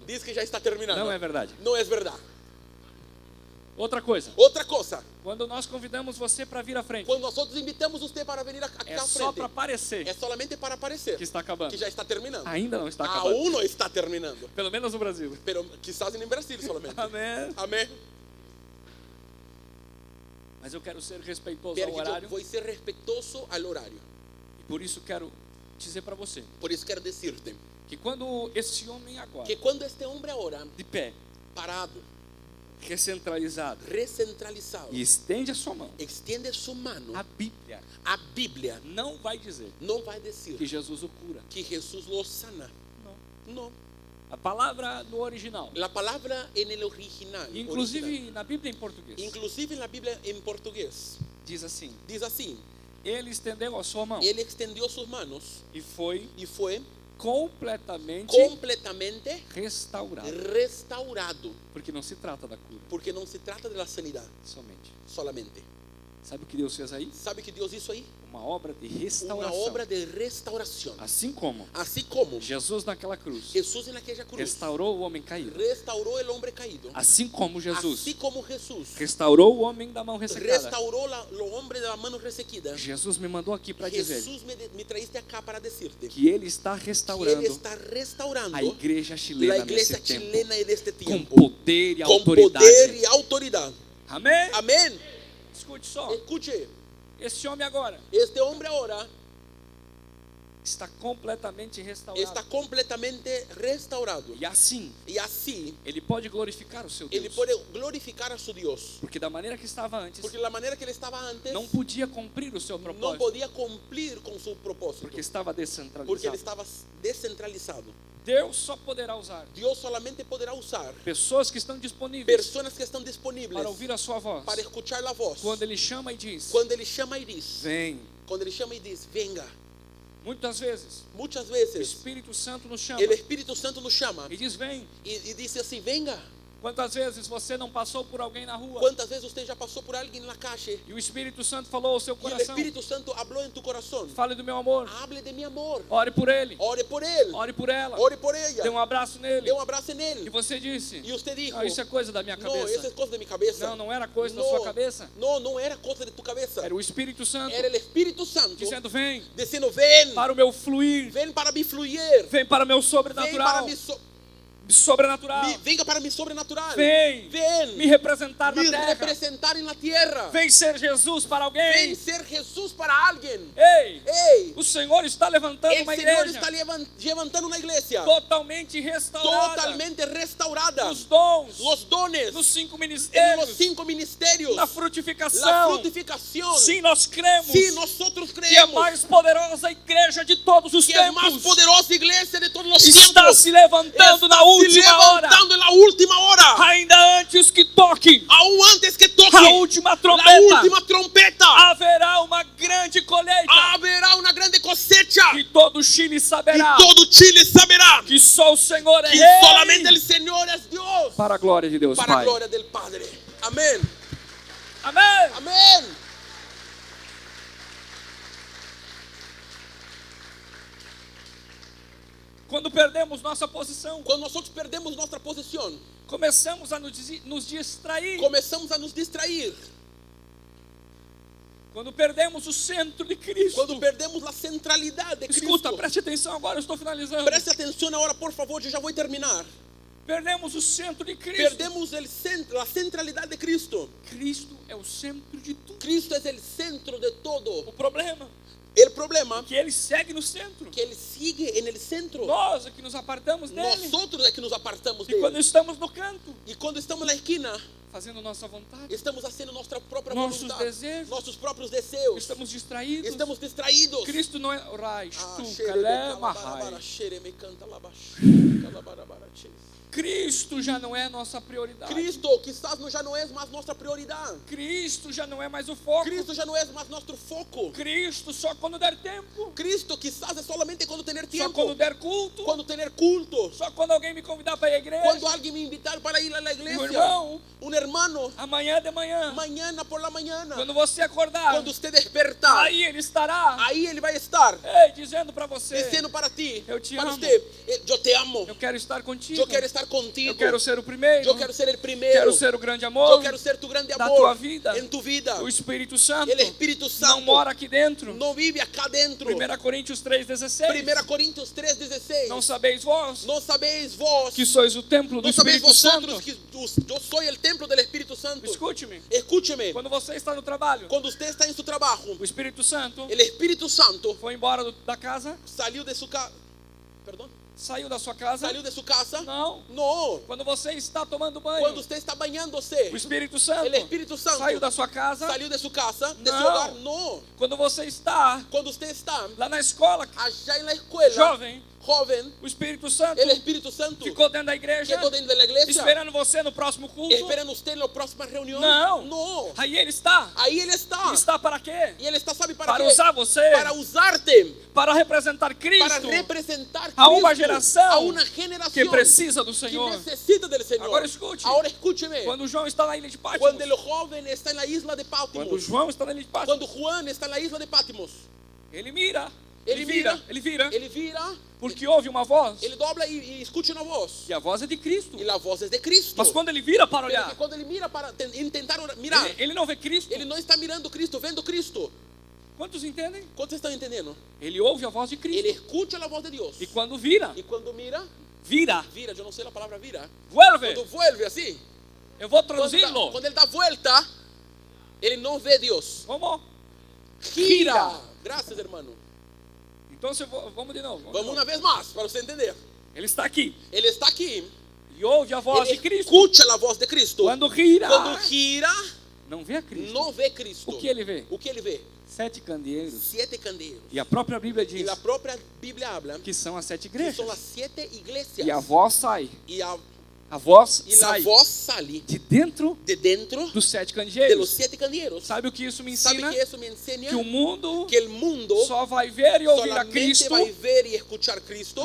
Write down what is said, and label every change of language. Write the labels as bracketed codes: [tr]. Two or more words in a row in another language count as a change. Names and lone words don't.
[pt] diz que já está terminando. Não é verdade. Não é verdade. Outra coisa. Outra coisa, Quando nós convidamos você para vir à frente, [es] quando nós outros invitamos você para vir aqui [pt] é à só para frente, aparecer [es] é solamente para aparecer que está acabando. [pt] que já está terminando. Ainda não está acabando. [es] Aún não está terminando. [pt] Pelo menos no Brasil. [es] Pero quizás em Brasil solamente. [pt] Amém. Amém. Mas eu quero ser respeitoso [es] Pero [pt] ao que eu horário. vou ser respeitoso ao horário. E por isso quero dizer para você Por isso quero dizer-te que quando esse homem agora, que quando este homem agora, de pé, parado, recentralizado, recentralizado, e estende a sua mão, [es] extiende [pt] sua mão, a Bíblia a Bíblia não vai dizer não vai dizer que Jesus o cura. que Jesus o sana. Não. Não. A palavra no original. [es] La palabra en el original. [pt] Inclusive na Bíblia em português. [es] Inclusive en la Biblia en portugués. [pt] Diz assim: [es] Dice así. [pt] Ele estendeu a sua mão [es] Él extendió sus manos [pt] e foi [es] y fue completamente completamente restaurado. restaurado. [pt] Porque não se trata da cura [es] Porque no se trata de la sanidad [pt] somente. [es] solamente. [pt] Sabe o que Deus fez aí? [es] ¿Sabe que Dios hizo ahí? [pt] Uma obra de [es] Una [pt] restauração. [es] obra de restauración. [pt] Assim como [es] Así como [pt] Jesus naquela cruz [es] Jesús en aquella cruz [pt] restaurou o homem caído. [es] restauró el hombre caído. [pt] Assim como Jesus [es] Así como Jesús [pt] restaurou o homem da mão ressecada. [es] restauró lo hombre de la mano resequida. [pt] Jesus me mandou aqui para dizer [es] Jesús me traíste acá para decirte [pt] que Ele está [es] que Él [pt] restaurando [es] está restaurando [pt] a igreja [es] la chilena iglesia [pt] nesse tempo [es] chilena en este [pt] com [es] tiempo [pt] poder e [es] con [pt] autoridade. [es] poder y autoridad. [pt] Amém? [es] Amén. [pt] Escute só, [es] Escuche, [pt] esse homem agora [es] este hombre ahora [pt] está completamente restaurado. [es] está completamente restaurado. [pt] E assim, [es] Y así [pt] ele pode glorificar o seu [es] Él [pt] Deus. [es] puede glorificar a su Dios. [pt] Porque da maneira que estava antes, [es] Porque la manera que él estaba antes [pt] não podia cumprir o seu [es] no [pt] propósito. [es] podía cumplir con su propósito. [pt] Porque estava [es] Porque él [pt] descentralizado. [es] estaba descentralizado. [pt] Deus só poderá usar [es] Dios solamente podrá usar [pt] pessoas que estão disponíveis [es] personas que están disponibles [pt] para ouvir a sua voz. [es] para escuchar la voz. [pt] Quando Ele chama e diz, [es] Cuando él llama y dice, [pt] vem. [es] cuando él llama y dice, venga. [pt] Muitas vezes, [es] Muchas [pt] o [es] veces [pt] Espírito Santo nos chama [es] el Espíritu Santo nos llama [pt] e diz, vem. [es] y dice así, venga. [pt] Quantas vezes você não passou por alguém na rua [es] ¿Cuántas veces usted ya pasó por alguien en la calle [pt] e o Espírito Santo falou ao seu [es] y el [pt] coração, [es] Espíritu Santo habló en tu corazón? [pt] fale do meu amor, [es] Hable de mi amor. [pt] ore por ele, [es] Ore por él. [pt] ore por ela, [es] Ore por ella. [pt] dê um abraço nele. [es] Dê un abrazo en [pt] E [es] él. [pt] você disse, [es] Y usted dijo, [pt] ah, isso é coisa da minha [es] no, esa [pt] cabeça. [es] es cosa de mi cabeza. [pt] Não, não era coisa da sua cabeça. [es] No, no era cosa de tu cabeza. [pt] Era o Espírito Santo [es] Era el Espíritu Santo [pt] dizendo, vem [es] diciendo, ven, [pt] para o meu fluir, [es] ven para mi fluir. [pt] vem para o meu [es] Ven para [pt] sobrenatural, [es] mi [pt] sobrenatural. [es] venga para mi sobrenatural. [pt] Vem [es] Ven, [pt] me representar na [es] me [pt] terra. [es] representar en la tierra. [pt] Vem ser Jesus para [es] Ven [pt] alguém. [es] ser Jesús para alguien. [pt] Ei, [es] Hey, [pt] o Senhor está levantando [es] el [pt] uma [es] Señor [pt] igreja [es] está levantando una iglesia [pt] totalmente restaurada. [es] totalmente restaurada. [pt] Os dons, [es] Los dones [pt] dos 5 [es] en los [pt] ministérios, [es] 5 ministerios. [pt] na [es] La [pt] frutificação. [es] frutificación. [pt] Sim, nós cremos [es] Sí, nosotros [pt] que a [es] creemos [pt] mais poderosa igreja de todos os [es] que es más [pt] tempos [es] poderosa iglesia de todos los [pt] está [es] tiempos. [pt] se levantando [es] Está [pt] na [es] se [pt] última hora, [es] levantando en la última hora. [pt] ainda antes que toque [es] Aún antes que toque [pt] a última [es] la [pt] trombeta, [es] última trompeta, [pt] haverá uma grande colheita [es] habrá una grande cosecha. [pt] que todo Chile [es] Y [pt] saberá [es] todo Chile saberá [pt] que só o Senhor é [es] que [pt] Rei, [es] solamente el Señor es Dios. [pt] para a glória de Deus [es] Para [pt] Pai. [es] gloria del Padre. Amén. [pt] Amém. [es] Amén. [pt] Quando perdemos nossa posição, [es] Cuando nosotros perdemos nuestra posición, [pt] começamos a nos distrair. [es] comenzamos a nos distraer. [pt] Quando perdemos o centro de Cristo. [es] Cuando perdemos la centralidad de [pt] Escuta, [es] Cristo. [pt] preste atenção agora, eu estou finalizando. [es] Preste atención ahora, por favor, yo ya voy a terminar. [pt] Perdemos o centro de Cristo. [es] Perdemos la centralidad de Cristo. [pt] Cristo é o centro de tudo. [es] Cristo es el centro de todo. [pt] O problema [es] El problema [pt] é que ele segue no centro. [es] que Él sigue en el centro. [pt] Nós é que nos apartamos dele. [es] Nosotros es que nos apartamos de [pt] E quando [es] Él. [pt] estamos no canto, [es] Y cuando estamos en la esquina, [pt] fazendo nossa vontade, [es] estamos haciendo nuestra propia [pt] Nossos [es] voluntad, [pt] desejos. [es] nuestros propios deseos. [pt] estamos distraídos. [es] Estamos distraídos. [pt] Cristo não é Rai, Ah, tu, xere, Calé, calabara, Mahai. xere, me canta, labaxi, calabara, barache. Cristo já não é nossa prioridade. [es] Cristo quizás ya no es más nuestra prioridad. [pt] Cristo já não é mais o foco. [es] Cristo ya no es más nuestro foco. [pt] Cristo só quando der tempo. [es] Cristo quizás es solamente cuando tener [pt] Só [es] tiempo, [pt] quando der culto. [es] cuando tener culto, [pt] Só quando alguém me convidar para a igreja. [es] cuando alguien me invitar para ir a la [pt] Meu [es] iglesia, [pt] irmão, [es] un hermano, [pt] amanhã de manhã, [es] mañana por la mañana, [pt] quando você acordar, [es] cuando usted despertar, [pt] aí ele estará, [es] ahí Él va a estar [pt] ei, dizendo para você, [es] diciendo para ti, [pt] Eu te [es] para [pt] amo. [es] usted, yo te amo, [pt] eu quero estar contigo, [es] yo quiero estar contigo, [pt] eu quero ser o primeiro, [es] yo quiero ser el primero, [pt] quero ser o grande amor, [es] yo quiero ser tu grande [pt] da [es] amor [pt] tua vida. [es] en tu vida. [pt] O Espírito Santo [es] El Espíritu Santo [pt] não mora aqui dentro. [es] no vive acá dentro. [pt] 1 Coríntios 3,16. [es] 1 Corintios 3:16. [pt] Não sabeis vós [es] No sabéis vos, [pt] que sois o templo do [es] no sabéis [pt] Espírito Santo? [es] vosotros que yo soy el templo del Espíritu Santo. [pt] Escute-me. [es] Escúcheme, [pt] Quando você está no trabalho, [es] cuando usted está en su trabajo, [pt] o Espírito Santo [es] el Espíritu Santo [pt] foi embora da casa, [es] salió de su casa. Perdón. [pt] saiu da sua casa? [es] Salió de su casa. [pt] Não. [es] No. [pt] Quando você está tomando banho, [es] Cuando usted está bañándose, [pt] o Espírito Santo [es] el Espíritu Santo [pt] saiu da sua casa? [es] salió de su casa, de su No. hogar. No. [pt] Quando você está [es] Cuando usted está [pt] lá na escola, [es] allá en la escuela, [pt] jovem, [es] joven, [pt] o Espírito Santo [es] el Espíritu Santo, [pt] ficou dentro da igreja, [es] quedó dentro de la iglesia, [pt] esperando você no próximo culto? [es] esperando usted en la próxima reunión. [pt] Não. [es] No. [pt] Aí ele está. [es] Ahí Él está. [pt] E está para quê? [es] Y Él está, ¿sabe para [pt] Para [es] qué? [pt] usar você, [es] Para usarte, [pt] para representar [es] para [pt] Cristo [es] representar [pt] a uma [es] Cristo, a [pt] geração [es] una [pt] que [es] generación [pt] precisa do [es] que [pt] Senhor. [es] necesita del Señor. [pt] Agora escute. [es] Ahora escúcheme. [pt] Quando João está na ilha de Patmos, [es] Cuando el joven está en la isla de [pt] quando [es] Patmos, [pt] João está na ilha de Patmos, [es] cuando Juan está en la isla de Patmos, [pt] ele mira, [es] Ele [pt] vira, [es] mira. [pt] Ele vira, porque ouve uma voz, [es] ele dobla y escucha una voz. [pt] e a voz é de Cristo. [es] Y la voz es de Cristo. [pt] Mas quando ele vira para [es] Pero que [pt] olhar, [es] cuando él mira para intentar mirar, [pt] ele não vê Cristo. [es] él no está mirando Cristo, [pt] vendo Cristo. Quantos entendem? [es] ¿Cuántos están entendiendo? [pt] Ele ouve a voz de [es] Él [pt] Cristo. [es] escucha la voz de Dios. [pt] E quando vira, [es] Y cuando mira, [pt] vira, [es] vira, yo no sé la palabra vira. vuelve. Cuando vuelve así, [pt] Eu vou [es] cuando [pt] traduzi-lo. [es] él da vuelta, él no ve Dios. [pt] Vamos? [es] Gira. Gracias, hermano. [pt] Então vamos de novo. [es] Vamos una vez más para usted entender. [pt] Ele está aqui [es] Él está aquí. [pt] e ouve a voz [es] Él [pt] de Cristo. [es] escucha la voz de Cristo. [pt] Quando gira, [es] Cuando gira, [pt] não vê a Cristo. [es] no ve Cristo. [pt] O que ele vê? [es] O que ele vê? [pt] 7 candeeiros. [es] 7 candeeiros. [pt] E a própria Bíblia [es] Y [pt] diz [es] la propia Biblia habla [pt] que são as 7 [es] que son las [pt] igrejas. [es] 7 iglesias. [pt] E a voz sai. [es] Y [pt] A voz [es] la [pt] sai [es] voz sale [pt] de dentro [es] de dentro [pt] dos 7 [es] de los [pt] candeeiros. [es] 7 candeeiros. [pt] Sabe o que isso me [es] ¿Sabe [pt] ensina? [es] que eso me enseña? [pt] Que o mundo [es] Que el mundo [pt] só vai ver e ouvir a [es] solamente [pt] Cristo [es] va a ver y escuchar a Cristo